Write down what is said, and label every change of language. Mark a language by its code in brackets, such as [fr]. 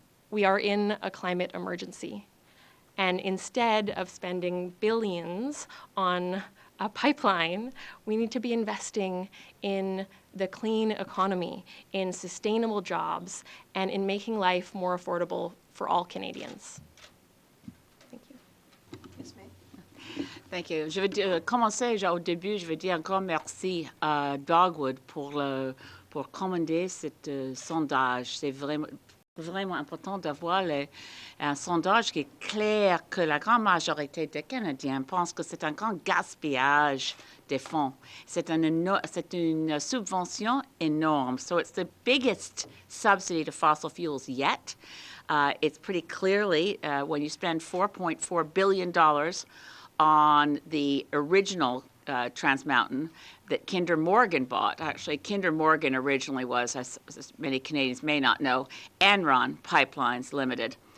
[en] We are in a climate emergency. And instead of spending billions on a pipeline, we need to be investing in the clean economy, in sustainable jobs, and in making life more affordable for all Canadians. Thank you. Ms. May? Thank you. [fr] Je vais commencer au début, je vais dire encore merci à Dogwood pour commander ce sondage. C'est vraiment important d'avoir un sondage qui est clair que la grande majorité des Canadiens pensent que c'est un grand gaspillage des fonds. C'est une subvention énorme. [en] So it's the biggest subsidy to fossil fuels yet. It's pretty clearly, when you spend $4.4 billion on the original Trans Mountain that Kinder Morgan bought. Actually, Kinder Morgan originally was, as many Canadians may not know, Enron Pipelines Limited.